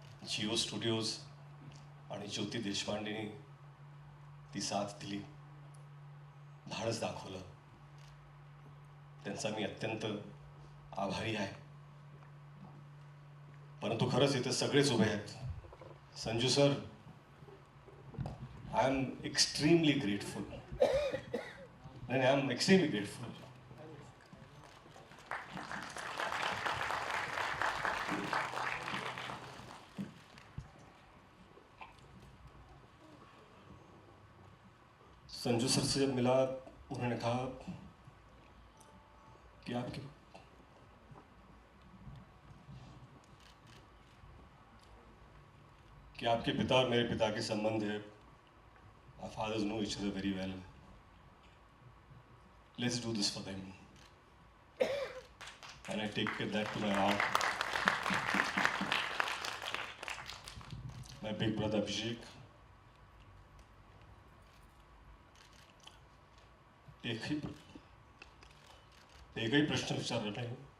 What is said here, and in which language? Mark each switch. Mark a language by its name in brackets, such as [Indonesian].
[Marathi] Jio studios आणि ज्योती देशपांडेनी ती साथ दिली, धाडस दाखवलं. त्यांचा मी अत्यंत आभारी आहे. परंतु खरंच इथे सगळेच उभे आहेत. [English] Sanju sir, I am extremely grateful. [Marathi] नाही, [English] I am extremely grateful. [Hindi] Sanju sir से मिला, उन्होंने कहा कि आपके पिता और मेरे पिता के संबंध है. [English] Our fathers know each other very well. Let's do this for them. And I take that to my heart. My big brother Abhishek. [Marathi] एकही प्रश्न विचारला नाही.